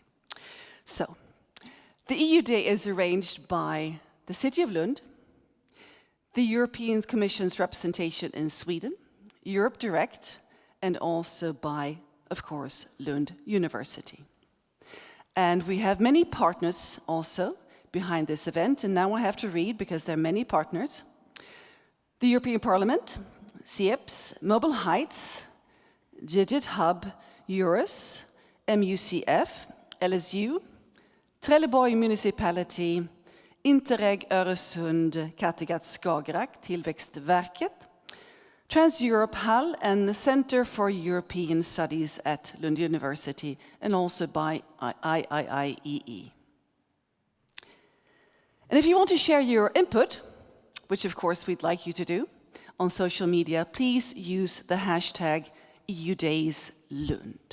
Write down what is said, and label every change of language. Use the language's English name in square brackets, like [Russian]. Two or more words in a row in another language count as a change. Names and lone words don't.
[English] So, the EU Day is arranged by the City of Lund, the European Commission's representation in Sweden, Europe Direct, and also by, of course, Lund University. And we have many partners also behind this event, and now I have to read because there are many partners. The European Parliament, CIEPS, Mobile Heights, Digit Hub, Eurus, MUCF, LSU, Trelleborg Municipality, Interreg Öresund, Kattegatt Skagerrak, Tillväxtverket, Trans-Europe Hall, and the Center for European Studies at Lund University, and also by IIIEE. And if you want to share your input, which of course we'd like you to do, on social media, please use the hashtag EU Days Lund.